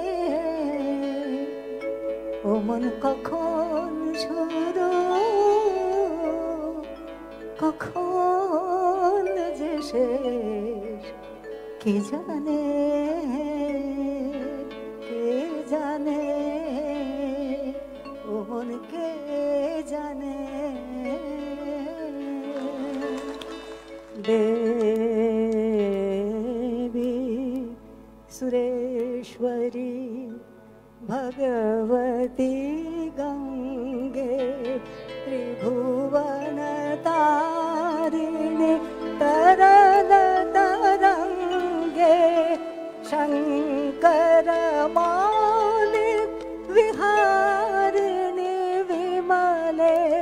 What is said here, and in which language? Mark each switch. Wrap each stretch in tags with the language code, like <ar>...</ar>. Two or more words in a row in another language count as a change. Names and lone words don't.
<bn>ও মন কখন শুরু কখন যে শেষ কে জানে, কে জানে, ও মন কে জানে।</bn> <sa>देवी सुरेश्वरी भगवती गंगे त्रिभुवन तारिणी तरल तरंगे शंकर मौली विहारिणी विमले</sa>